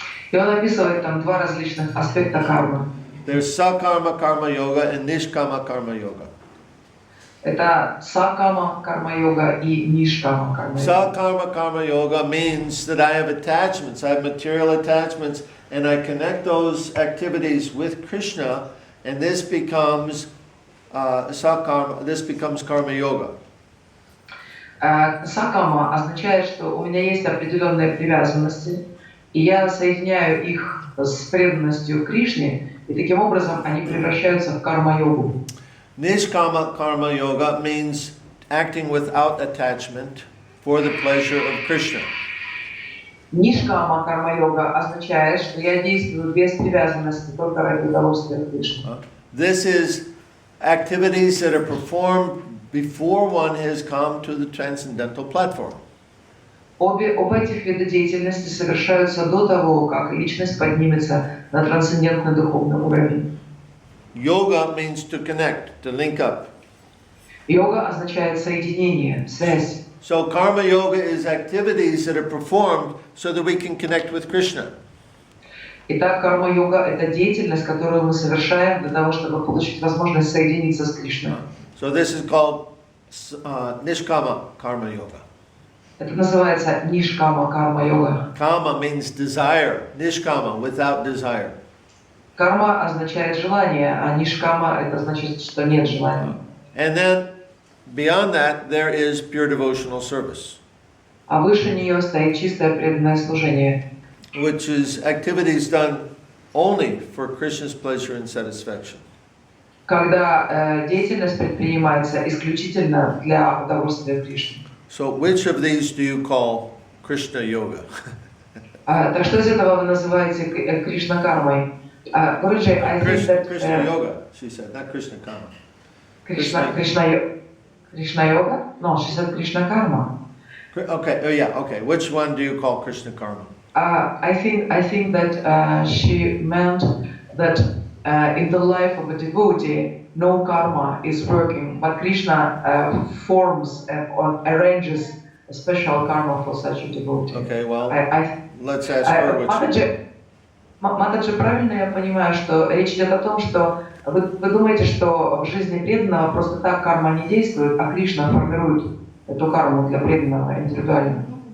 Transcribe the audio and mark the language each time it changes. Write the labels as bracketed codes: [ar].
[ru] И он описывает там два различных аспекта кармы. [en] There's sakarma karma yoga and nishkama karma yoga. [ru] Это сакама карма йога и нишкама карма йога. [en] Sakarma karma yoga means that I have attachments, I have material attachments, and I connect those activities with Krishna, and this becomes sakarma, this becomes karma yoga. [ru] Сакама означает, что у меня есть определенные привязанности, и я соединяю их с преданностью Кришне, и таким образом они превращаются в карма-йогу. [en] Nishkama karma yoga means acting without attachment for the pleasure of Krishna. [ru] Нишкама карма-йога означает, что я действую без привязанности, только ради удовольствия Кришны. [en] This is activities that are performed before one has come to the transcendental platform. [ru] Оба этих вида деятельности совершаются до того, как личность поднимется на трансцендентный духовный уровень. [en] Yoga means to connect, to link up. [ru] Йога означает соединение, связь. [en] So karma yoga is activities that are performed so that we can connect with Krishna. [ru] Итак, карма-йога – это деятельность, которую мы совершаем для того, чтобы получить возможность соединиться с Кришной. [en] So this is called nishkama karma yoga. [ru] Это называется нишкама карма-йога. [en] Kama means desire, nishkama, without desire. [ru] Карма означает желание, а нишкама – это значит, что нет желания. [en] And then beyond that, there is pure devotional service, [ru] А выше нее стоит чистое преданное служение, [en] which is activities done only for Krishna's pleasure and satisfaction. [ru] когда деятельность предпринимается исключительно для удовольствия Кришны. [en] So which of these do you call Krishna yoga? [ru] Так что из этого вы называете Кришна-кармой? [en] Guruji, I think that... Krishna yoga, she said, not Krishna karma. Krishna yoga? No, she said Krishna karma. Okay, oh yeah, okay. Which one do you call Krishna karma? I think that she meant that in the life of a devotee, no karma is working, but Krishna forms or arranges a special karma for such a devotee. Okay, well, let's ask her what she... [ru] Матаджи, правильно я понимаю, что речь идет о том, что вы думаете, что в жизни преданного просто так карма не действует, а Кришна формирует эту карму для преданного индивидуально?